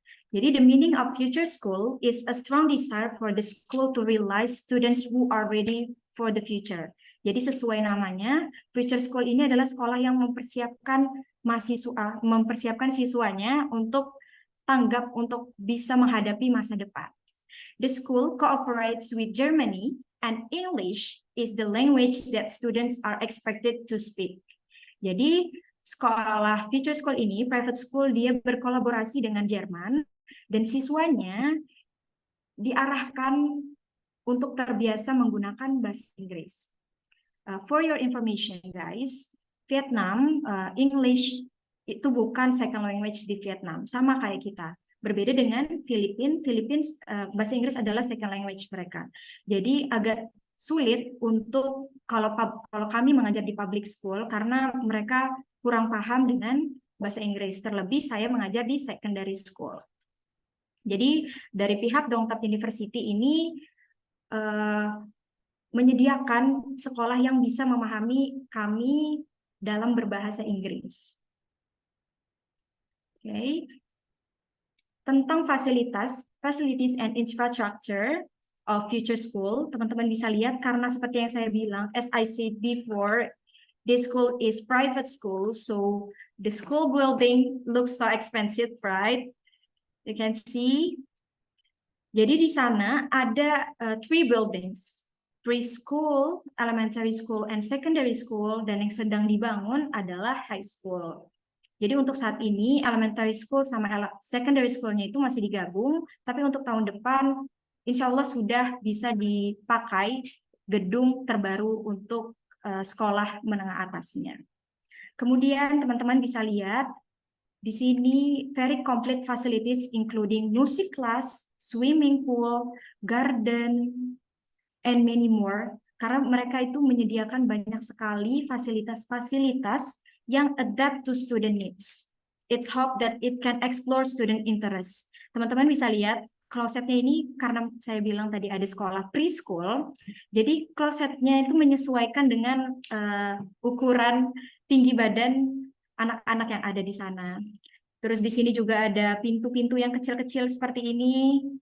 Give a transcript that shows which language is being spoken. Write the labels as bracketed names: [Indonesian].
[English] Jadi the meaning of Future School is a strong desire for the school to realize students who are ready for the future. [Indonesian] Jadi sesuai namanya, Future School ini adalah sekolah yang mempersiapkan mahasiswa, mempersiapkan siswanya untuk tanggap untuk bisa menghadapi masa depan. [English] The school cooperates with Germany and English is the language that students are expected to speak. [Indonesian] Jadi sekolah Future School ini, private school, dia berkolaborasi dengan Jerman dan siswanya diarahkan untuk terbiasa menggunakan bahasa Inggris. [English] For your information guys, [Indonesian] Vietnam, English itu bukan second language di Vietnam, sama kayak kita. Berbeda dengan Philippines, bahasa Inggris adalah second language mereka. Jadi agak sulit untuk kalau kami mengajar di public school karena mereka kurang paham dengan bahasa Inggris. Terlebih saya mengajar di secondary school. Jadi dari pihak Dongtap University ini menyediakan sekolah yang bisa memahami kami dalam berbahasa Inggris. Oke. [English] Tentang facilities and infrastructure of Future School, [Indonesian] teman-teman bisa lihat karena seperti yang saya bilang, [English] as I said before, this school is private school, so the school building looks so expensive, right? You can see. [Indonesian] Jadi di sana ada [English] 3 buildings, preschool, elementary school, and secondary school, [Indonesian] dan yang sedang dibangun adalah [English] high school. [Indonesian] Jadi untuk saat ini elementary school sama secondary school-nya itu masih digabung, tapi untuk tahun depan insya Allah sudah bisa dipakai gedung terbaru untuk sekolah menengah atasnya. Kemudian teman-teman bisa lihat di sini [English] very complete facilities including music class, swimming pool, garden, and many more. [Indonesian] Karena mereka itu menyediakan banyak sekali fasilitas-fasilitas yang [English] adapt to student needs. It's hope that it can explore student interest. [Indonesian] Teman-teman bisa lihat klosetnya ini karena saya bilang tadi ada sekolah preschool, jadi klosetnya itu menyesuaikan dengan ukuran tinggi badan anak-anak yang ada di sana. Terus di sini juga ada pintu-pintu yang kecil-kecil seperti ini.